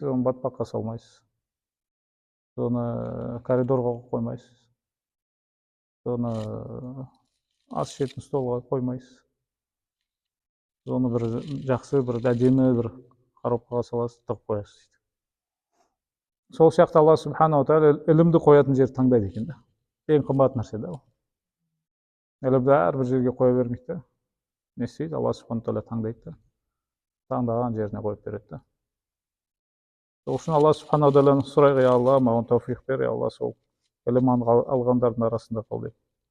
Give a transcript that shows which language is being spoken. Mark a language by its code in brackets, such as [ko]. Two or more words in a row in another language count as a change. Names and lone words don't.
[kk] Оны батпаққа салмайсыз. Сіз оны коридорға қоймайсыз. Сіз оны ас ішетін столға қоймайсыз. Сіз оны бір жақсы, бір әдемі бір коробкаға саласыз, тығып қоясыз. Сол сияқты Алла [ar] سبحانه وتعالى [kk] ілімді қоятын жер таңдайды екен да. Ең қымбат нәрсе да ол. Ілімді әрбір жерге қоя бермейді да. Не істейді? Алла [ar] سبحانه وتعالى [kk] таңдайды да. Таңдаған жеріне қойып береді да. Сол үшін Алла [ar] سبحانه وتعالى [kk] сұрайық, я Алла, маған тауфиқ бер, я Алла, сол ілім алғандардың арасында қыл деп.